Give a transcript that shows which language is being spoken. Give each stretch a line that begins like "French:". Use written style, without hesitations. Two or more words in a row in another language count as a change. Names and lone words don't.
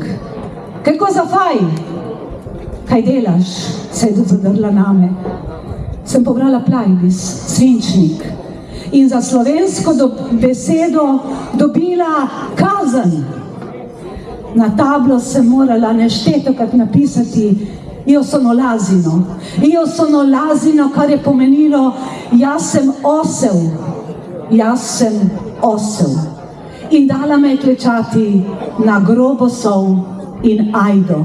Slovenian: Kako zafaj? Kaj delaš? Se je zadrla name. Sem pobrala plajbis, svinčnik. In za slovensko besedo dobila kazen. Na tablo sem morala neštetokrat napisati
Italian: io sono l'asino. Io sono l'asino,
Slovenian: kar je pomenilo jaz sem osel. Jaz sem osel. In dala me je klečati na grobosov in ajdo.